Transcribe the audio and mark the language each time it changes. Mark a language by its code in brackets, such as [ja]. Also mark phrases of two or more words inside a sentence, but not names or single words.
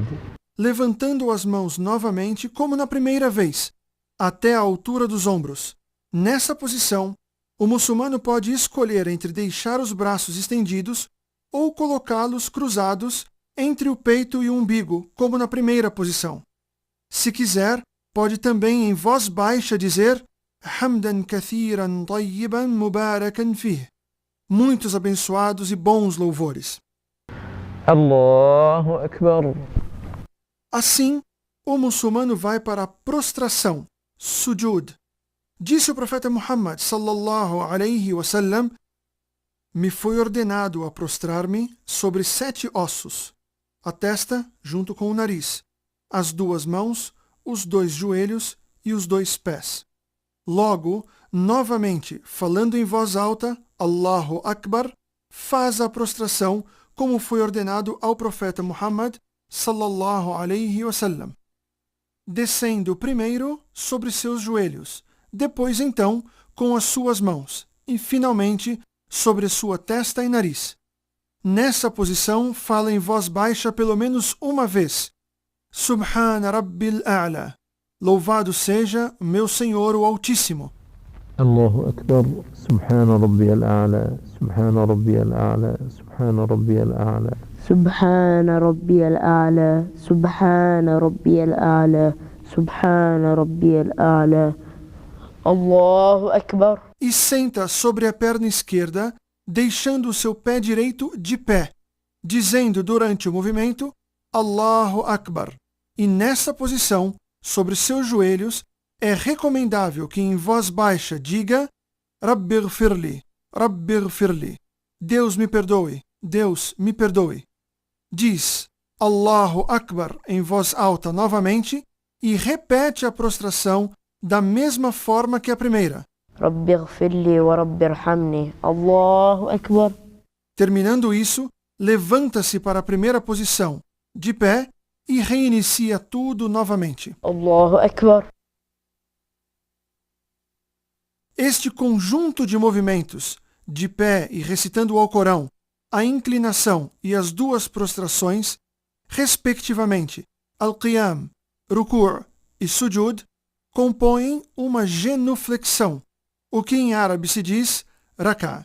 [pt] Levantando as mãos novamente, como na primeira vez, até a altura dos ombros. Nessa posição, o muçulmano pode escolher entre deixar os braços estendidos ou colocá-los cruzados entre o peito e o umbigo, como na primeira posição. Se quiser, pode também em voz baixa dizer [ar] حمدا كثيرا طيبا مباركا فيه. [pt] Muitos abençoados e bons louvores. [ar] الله أكبر. [pt] Assim, o muçulmano vai para a prostração, sujud. Disse o profeta Muhammad [ar] صلى الله عليه وسلم: [pt] me foi ordenado a prostrar-me sobre 7 ossos, a testa junto com o nariz, as 2 mãos, os 2 joelhos e os 2 pés. Logo, novamente, falando em voz alta, [ar] الله أكبر, [pt] faz a prostração como foi ordenado ao profeta Muhammad [ar] صلى الله عليه وسلم, [pt] descendo primeiro sobre seus joelhos, depois então com as suas mãos e finalmente sobre sua testa e nariz. Nessa posição fala em voz baixa pelo menos uma vez: [ar] سبحان ربي الأعلى. [pt] Louvado seja meu Senhor o Altíssimo. [ar] الله أكبر. سبحان ربي الأعلى سبحان ربي الأعلى سبحان ربي الأعلى. سبحان ربي الأعلى سبحان ربي الأعلى سبحان ربي الأعلى. الله أكبر. [pt] E senta sobre a perna esquerda, deixando o seu pé direito de pé, dizendo durante o movimento [ar] الله أكبر. [pt] E nessa posição, sobre seus joelhos, é recomendável que em voz baixa diga [ar] رب اغفر لي، رب اغفر لي. [pt] Deus me perdoe, Deus me perdoe. Diz [ar] الله أكبر [pt] em voz alta novamente e repete a prostração da mesma forma que a primeira. [ar] رب اغفر لي ورب ارحمني. الله أكبر. [pt] Terminando isso, levanta-se para a primeira posição, de pé, e reinicia tudo novamente. [ar] الله أكبر. [pt] Este conjunto de movimentos, de pé e recitando o Alcorão, a inclinação e as 2 prostrações, respectivamente, Al-Qiyam, Ruku' e Sujud, compõem uma genuflexão, o que em árabe se diz Rak'a.